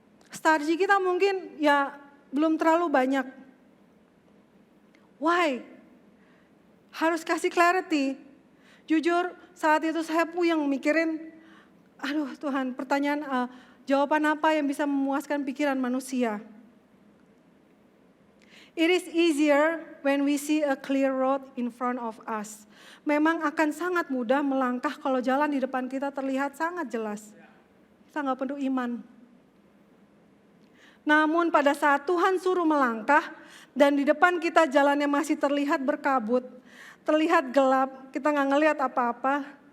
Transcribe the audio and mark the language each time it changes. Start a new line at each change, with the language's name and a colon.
Indonesian: Strategi kita mungkin ya belum terlalu banyak. Why? Harus kasih clarity. Jujur saat itu saya puyeng mikirin, aduh Tuhan pertanyaan jawaban apa yang bisa memuaskan pikiran manusia.
English: It is easier when we see a clear road in front of us.
Indonesian: Memang akan sangat mudah melangkah kalau jalan di depan kita terlihat sangat jelas. Kita nggak perlu iman. Namun pada saat Tuhan suruh melangkah dan di depan kita jalannya masih terlihat berkabut, terlihat gelap, kita nggak ngelihat apa-apa,